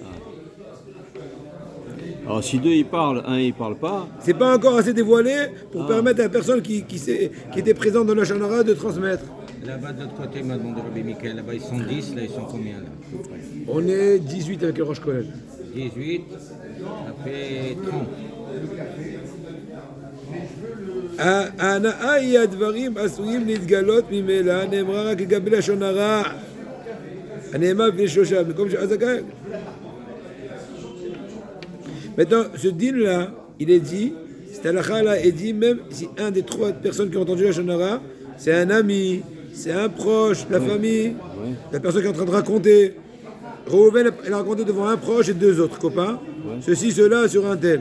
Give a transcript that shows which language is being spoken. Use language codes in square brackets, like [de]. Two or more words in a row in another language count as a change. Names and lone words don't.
[fr] Alors si 2 ils parlent, 1 il parle pas. C'est pas encore assez dévoilé pour permettre à la personne qui était présente dans le [he] לשון הרע [fr] de transmettre. Là-bas, de l'autre côté, il m'a demandé Rabbi Michael, là-bas ils sont 10, là ils sont combien là? On est 18 avec le [he] ראש כהן. [fr] 18, après 30. [he] ההנאה היא הדברים עשויים להתגלות ממילא, נאמרה רק לגבי לשון הרע, הנאמר בפני 3, במקום שהזכאי. [fr] Maintenant, ce din-là, il est dit, cette halakha-là est dit, même si un des 3 personnes qui ont entendu la [he] לשון הרע, [fr] c'est un ami, c'est un proche, la famille, la personne qui est en train de raconter. Reuven, elle a raconté devant un proche et 2 autres copains, ceci, cela, sur un tel.